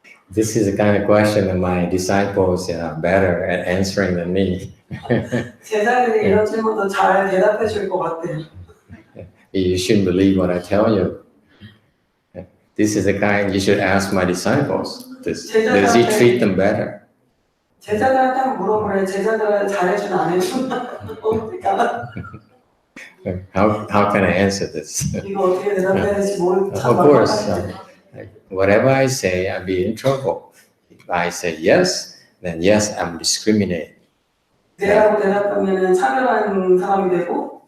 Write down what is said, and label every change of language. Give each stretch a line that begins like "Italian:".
English: This is the kind of question that my disciples are better at answering than me.
Korean: 제자들이 이런 질문도 잘 대답해 줄 것 같아요.
English: You shouldn't believe what I tell you. This is the kind you should ask my disciples. Does he treat them better?
Korean: 제자들한테 물어보래. 제자들은 잘해주나 안 해주나?
English: How can I answer this?
Korean: 이거 어떻게 대답해야 될지 모르겠어.
English: Of course, whatever I say, I'll be in trouble. If I say yes, then yes, I'm discriminating.
Korean: 네라고 대답하면은 차별하는 사람이 되고.